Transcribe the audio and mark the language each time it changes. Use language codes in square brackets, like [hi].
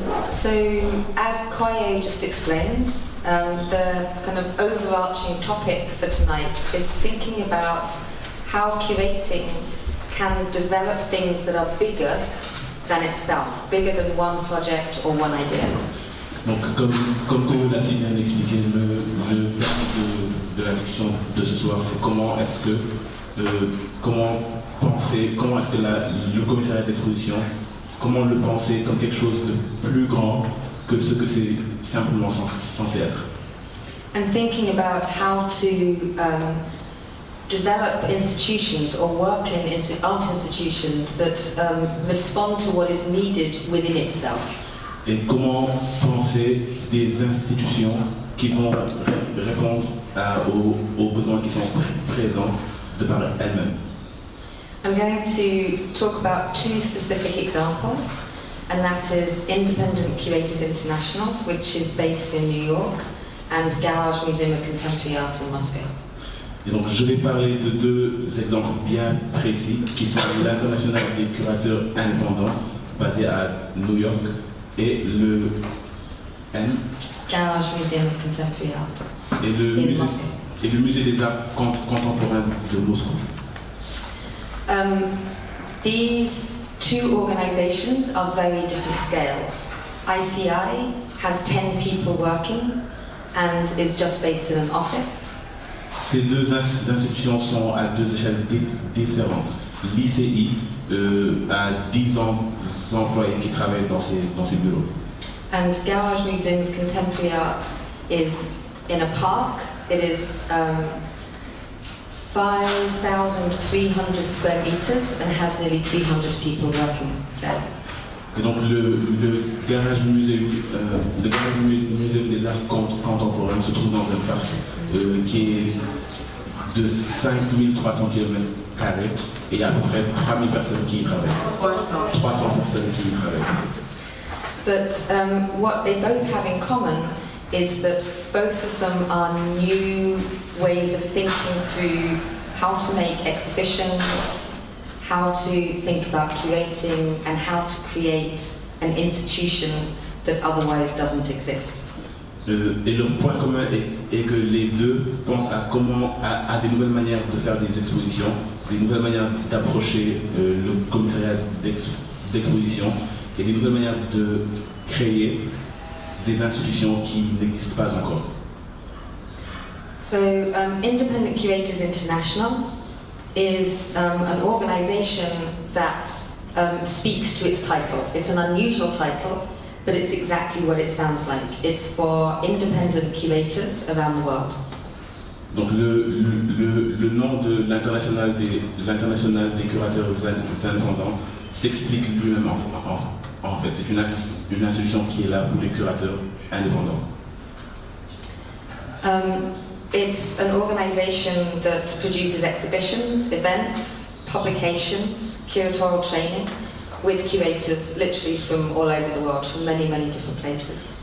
[en] So, as Koyo just explained, the kind of overarching topic for tonight is thinking about how curating can develop things that are bigger than itself, bigger than one project or one idea. [fr] Donc, comme Koyo l'a si bien expliqué, le thème de la discussion de ce soir, c'est comment est-ce que le commissariat d'exposition, comment le penser comme quelque chose de plus grand que ce que c'est simplement censé être. [en] And thinking about how to develop institutions or work in art institutions that respond to what is needed within itself. [fr] Et comment penser des institutions qui vont répondre aux besoins qui sont présents de par elles-mêmes. [en] I'm going to talk about two specific examples, and that is Independent Curators International, which is based in New York, and Garage Museum of Contemporary Art in Moscow. [fr] Et donc je vais parler de deux exemples bien précis qui sont l'International des curateurs indépendants basé à New York et le [en] Garage Museum of Contemporary Art [fr] et le musée des arts contemporains de Moscou. [en] These two organizations are very different scales. ICI has 10 people working and is just based in an office. [fr] Ces deux institutions sont à deux échelles différentes. L'ICI a 10 employés qui travaillent dans ses bureaux. [en] And Garage Museum of Contemporary Art is in a park. It is 5,300 square meters and has nearly 300 people working there. [fr] Et donc le garage musée des arts contemporains se trouve dans un parc qui est de 5300 km² et il y a à peu près 3000 personnes qui y travaillent. 300 personnes qui y travaillent. [en] But what they both have in common is that both of them are new ways of thinking through how to make exhibitions, how to think about curating, and how to create an institution that otherwise doesn't exist. [fr] Et leur point commun est que les deux pensent à des nouvelles manières de faire des expositions, des nouvelles manières d'approcher le commissariat d'exposition et des nouvelles manières de créer des institutions qui n'existent pas encore. [en] So, Independent Curators International is an organization that speaks to its title. It's an unusual title, but it's exactly what it sounds like. It's for independent curators around the world. [fr] Donc le nom de l'international des curateurs indépendants s'explique lui-même en fait. C'est une institution qui est là pour les curateurs indépendants. [en] It's an organization that produces exhibitions, events, publications, curatorial training with curators literally from all over the world, from many, many different places.